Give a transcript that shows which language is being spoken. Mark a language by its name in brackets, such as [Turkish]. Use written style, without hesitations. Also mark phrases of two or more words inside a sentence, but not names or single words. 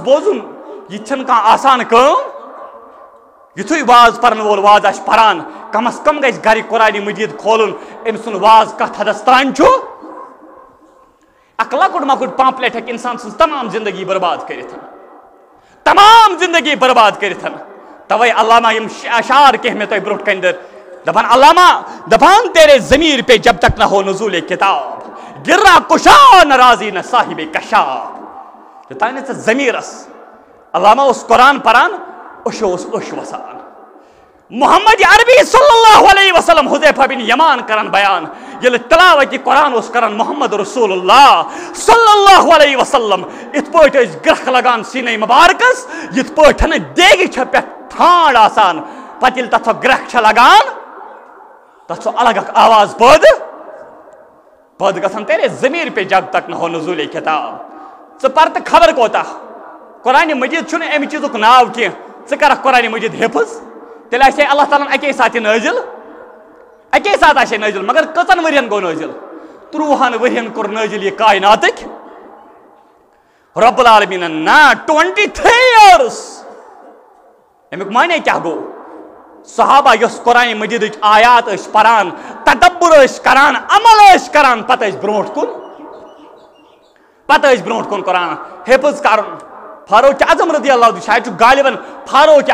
[Kashmiri] بوزُن یہِ چھنہٕ کانٛہہ آسان کٲم یُتھُے واز پرن وول واز آسہِ پران کم از کم گژھِ گرِ قرآن مجید کھولُن أمۍ سُنٛد واز کتھ حدس تانۍ چھُ اکھ اک لکٹ مکٹ پامپلیٹ ہیکہِ انسان سٕنٛز تمام زندگی برباد کٔرِتھ تمام زندگی برباد کٔرِتھ توے علامہ یم اشعار کینٛہہ مےٚ تۄہہِ برونٛٹھ کَنہِ دپان علامہ دپان تیرے [Urdu] ضمیر پہ جب تک نہ ہو نزول کتاب گرا کشا نہ راضی نہ صاحب کشاف [Kashmiri] یوتانۍ ژےٚ ضمیرس علامہ اوس قرآن پران أچھو اوس أچھ وسان محمد عربی صلی اللہ علیہ وسلم حذیفہ بن یمان کران بیان ییٚلہِ تلاوت قرآن اوس کران محمد رسول اللہ صلی اللہ علیہ وسلم یِتھ پٲٹھۍ ٲسۍ گرٛکھ لگان سیٖنے مبارکس یِتھ پٲٹھۍ دیگہِ چھےٚ پٮ۪ٹھ ٹھانٛڈ آسان پتہٕ ییٚلہِ تتھ سۄ گرٛکھ چھےٚ لگان تتھ سۄ الگ اکھ آواز پٲدٕ گژھان [Urdu] تیرے ضمیر پہ جب تک نہ ہو نزول کتاب [Kashmiri] ژٕ پر تہٕ خبر کوتاہ قرآن مجید چھُنہٕ امہِ چیٖزُک ناو کینٛہہ ژٕ کرکھ قرآن مجید حفظ تیٚلہِ آسہِ اللہ تعالیٰ اکے ساتہٕ نٲزِل اکے ساتہٕ آسہِ نٲزِل مگر کٔژن ؤرین گوٚو نٲزِل 30 ؤرین کوٚر نٲزِل یہِ کایناتٕکۍ رب العالمیٖنن نا [English] 23 years [Kashmiri] امیُک معنی کیٛاہ گوٚو صحابہ یۄس قرآن مجیدٕچ آیات ٲسۍ پران تدبر ٲسۍ کران عمل ٲسۍ کران پتہٕ ٲسۍ برونٛٹھ کُن قرآن حفظ کرُن فاروق اعظم رضی اللہ عنہ شاید چھُ غالباً فاروق